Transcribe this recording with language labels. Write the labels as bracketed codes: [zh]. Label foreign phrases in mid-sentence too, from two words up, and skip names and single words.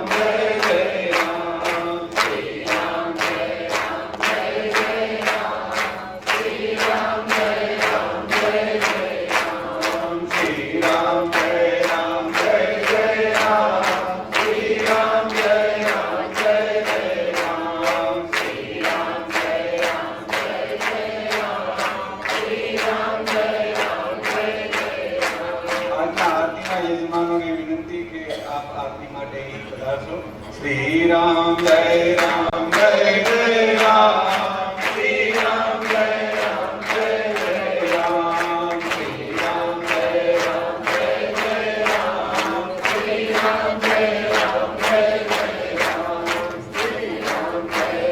[hi] जय जय राम, श्री राम जय राम जय जय राम, श्री राम जय राम जय जय राम, श्री राम जय राम जय जय राम, श्री राम जय राम जय जय राम, श्री राम जय राम जय जय राम, श्री राम जय राम जय जय राम। [gu] આજના આરતીના યજમાનોને વિનંતી કે આપ આરતી માટે અહીં પધારશો। શ્રી રામ જય રામ જય જય રામ, શ્રી રામ જય રામ જય જય રામ, શ્રી રામ જય રામ જય જય રામ, શ્રી રામ જય રામ જય જય રામ, શ્રી રામ જય